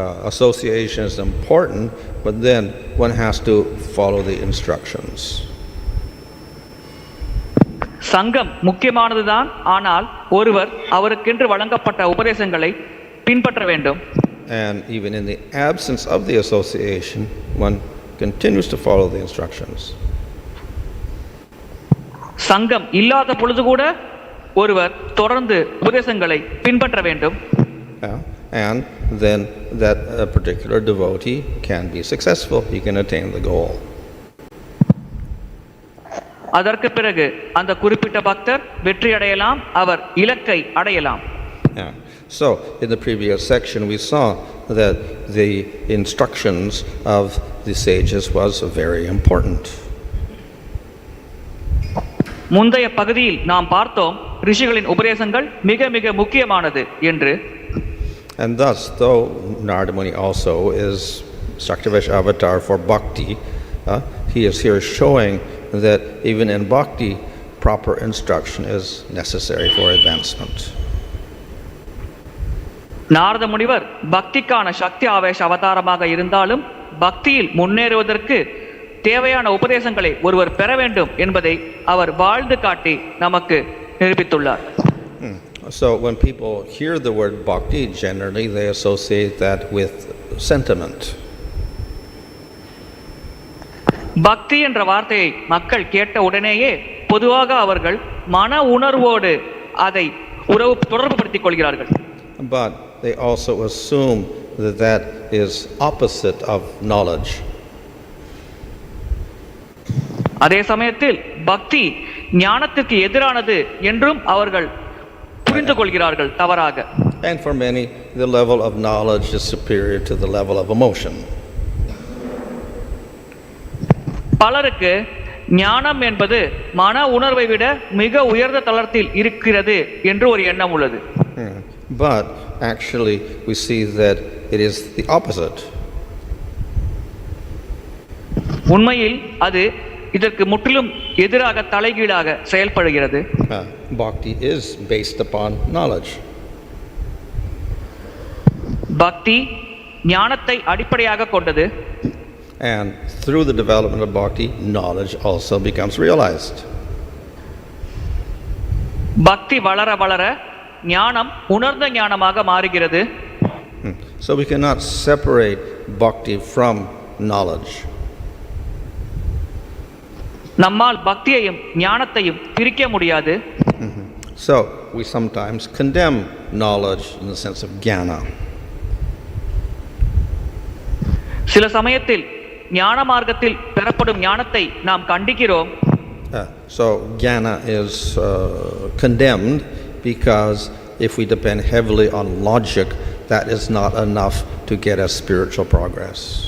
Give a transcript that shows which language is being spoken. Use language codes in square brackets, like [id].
[en] Association is important, but then one has to follow the instructions. [ta] சங்கம் முக்கியமானதுதான், ஆனால் ஒருவர் அவருக்கென்று வழங்கப்பட்ட உபதேசங்களை பின்பற்ற வேண்டும். [en] And even in the absence of the association, one continues to follow the instructions. [ta] சங்கம் இல்லாத பொழுது கூட ஒருவர் தொடர்ந்து உபதேசங்களை பின்பற்ற வேண்டும். [en] And then that particular devotee can be successful. He can attain the goal. [ta] அதற்கு பிறகு அந்த குறிப்பிட்ட பக்தர் வெற்றி அடையலாம், அவர் இலக்கை அடையலாம். [en] So in the previous section we saw that the instructions of the sages was very important. [ta] முந்தைய பகுதியில் நாம் பார்த்தோம் ரிஷிகளின் உபதேசங்கள் மிக மிக முக்கியமானது என்று. [en] And thus, though Narada Muni also is Shaktivesh avatar for bhakti, he is here showing that even in bhakti, proper instruction is necessary for advancement. [ta] Narada முனிவர் பக்திக்கான சக்தி ஆவேச அவதாரமாக இருந்தாலும் பக்தியில் முன்னேறுவதற்கு தேவையான உபதேசங்களை ஒருவர் பெற வேண்டும் என்பதை அவர் வாழ்ந்து காட்டி நமக்கு நிரூபித்துள்ளார். [en] So when people hear the word bhakti, generally they associate that with sentiment. [ta] பக்தி என்ற வார்த்தையை மக்கள் கேட்ட உடனேயே பொதுவாக அவர்கள் மன உணர்வோடு அதை தொடர்புபடுத்திக் கொள்கிறார்கள். [en] But they also assume that that is opposite of knowledge. [ta] அதே சமயத்தில் பக்தி ஞானத்துக்கு எதிரானது என்றும் அவர்கள் புரிந்து கொள்கிறார்கள் தவறாக. [en] And for many, the level of knowledge is superior to the level of emotion. [ta] பலருக்கு ஞானம் என்பது மன உணர்வை விட மிக உயர்ந்த தளத்தில் இருக்கிறது என்று ஒரு எண்ணம் உள்ளது. [en] But actually we see that it is the opposite. [ta] உண்மையில் அது இதற்கு முற்றிலும் எதிராக தலைகீழாக செயல்படுகிறது. [en] Bhakti is based upon knowledge. [ta] பக்தி ஞானத்தை அடிப்படையாக கொண்டது. [en] And through the development of bhakti, knowledge also becomes realized. [ta] பக்தி வளர வளர ஞானம் உணர்ந்த ஞானமாக மாறுகிறது. [en] So we cannot separate bhakti from knowledge. [ta] நம்மால் பக்தியையும் ஞானத்தையும் பிரிக்க முடியாது. [en] So we sometimes condemn knowledge in the sense of jnana. [ta] சில சமயத்தில் ஞான மார்க்கத்தில் பெறப்படும் ஞானத்தை நாம் கண்டிக்கிறோம். [en] So jnana is condemned because if we depend heavily on logic, that is not enough to get us spiritual progress.